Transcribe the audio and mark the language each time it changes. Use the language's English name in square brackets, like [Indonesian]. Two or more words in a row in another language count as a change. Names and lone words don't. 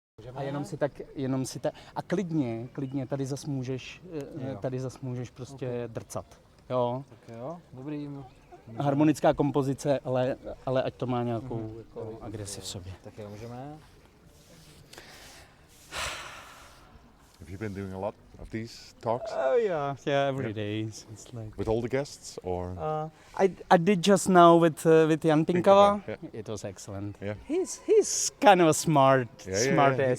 [Czech] A jenom si tak, a klidně tady zas můžeš prostě drcat. Jo. Tak jo, dobrý. Harmonická kompozice, ale ať to má nějakou jako agresi v sobě. Tak jo, můžeme. [English] Have you been doing a lot of these talks? Oh yeah, every day. It's like With all the guests, or? I did just now with Jan Pinkava. Yeah. It was excellent. Yeah. He's kind of a smart ass,